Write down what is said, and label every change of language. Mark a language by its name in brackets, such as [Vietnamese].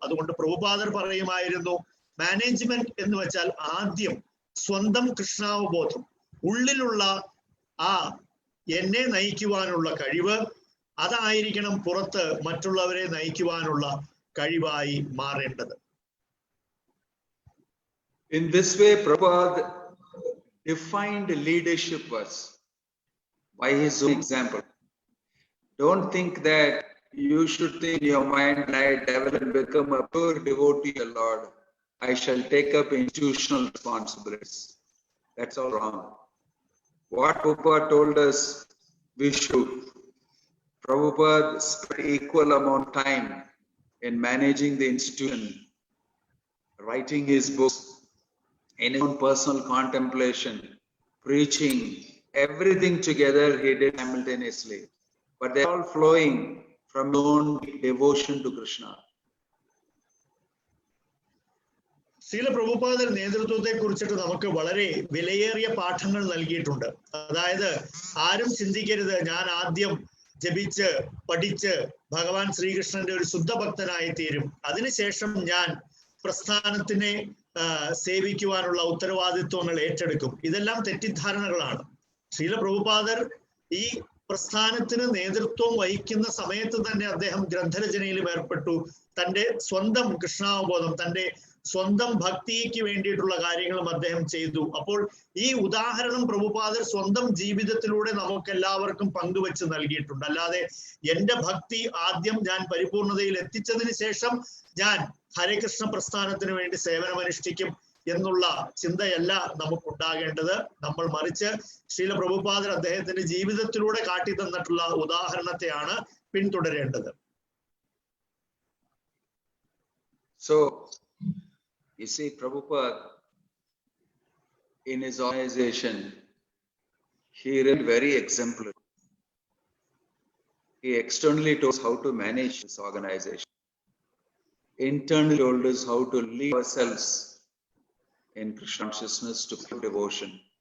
[Malayalam] അതുകൊണ്ട് പ്രഭുപാദർ പറയുമായിരുന്നു, മാനേജ്മെന്റ് എന്ന് വെച്ചാൽ ആദ്യം സ്വന്തം കൃഷ്ണാവബോധം, ഉള്ളിലുള്ള ആ എന്നെ നയിക്കുവാനുള്ള കഴിവ്, അതായിരിക്കണം പുറത്ത് മറ്റുള്ളവരെ നയിക്കുവാനുള്ള കഴിവായി മാറേണ്ടത്. [English] In this way, Prabhupada defined leadership was by his own example. Don't think that you should think in your mind, I develop and become a pure devotee of Lord. I shall take up institutional responsibilities. That's all wrong. What Prabhupada told us, we should. Prabhupada spent equal amount of time in managing the institution, writing his books, in his own personal contemplation, preaching, everything together he did simultaneously. But they're all flowing from his own devotion to Krishna. [Malayalam] Srila പ്രഭുപാദർ നേതൃത്വത്തെ കുറിച്ചിട്ട് നമുക്ക് വളരെ വിലയേറിയ പാഠങ്ങൾ നൽകിയിട്ടുണ്ട്. അതായത് ആരും ചിന്തിക്കരുത് ഞാൻ ആദ്യം ജപിച്ച് പഠിച്ച് ഭഗവാൻ ശ്രീകൃഷ്ണന്റെ ഒരു ശുദ്ധഭക്തനായി തീരും, അതിനുശേഷം ഞാൻ പ്രസ്ഥാനത്തിനെ സേവിക്കുവാനുള്ള ഉത്തരവാദിത്വങ്ങൾ ഏറ്റെടുക്കും. ഇതെല്ലാം തെറ്റിദ്ധാരണകളാണ്. ശ്രീല പ്രഭുപാദർ ഈ പ്രസ്ഥാനത്തിന് നേതൃത്വം വഹിക്കുന്ന സമയത്ത് തന്നെ അദ്ദേഹം ഗ്രന്ഥരചനയിലും ഏർപ്പെട്ടു. തൻ്റെ സ്വന്തം കൃഷ്ണാവബോധം, തൻ്റെ സ്വന്തം ഭക്തിക്ക് വേണ്ടിയിട്ടുള്ള കാര്യങ്ങളും അദ്ദേഹം ചെയ്തു. അപ്പോൾ ഈ ഉദാഹരണം പ്രഭുപാദർ സ്വന്തം ജീവിതത്തിലൂടെ നമുക്ക് എല്ലാവർക്കും പങ്കുവെച്ച് നൽകിയിട്ടുണ്ട്. അല്ലാതെ എന്റെ ഭക്തി ആദ്യം ഞാൻ പരിപൂർണതയിൽ എത്തിച്ചതിന് ശേഷം ഞാൻ ഹരേകൃഷ്ണ പ്രസ്ഥാനത്തിന് വേണ്ടി സേവനമനുഷ്ഠിക്കും എന്നുള്ള ചിന്തയല്ല നമുക്കുണ്ടാകേണ്ടത്. നമ്മൾ മറിച്ച് ശ്രീല പ്രഭുപാദർ അദ്ദേഹത്തിന്റെ ജീവിതത്തിലൂടെ കാട്ടി തന്നിട്ടുള്ള ഉദാഹരണത്തെയാണ് പിന്തുടരേണ്ടത്. [English] So, you see, Prabhupada, in his organization, he really very exemplary. He externally told us how to manage this organization. Internally told us how to lead ourselves in Krishna consciousness to devotion.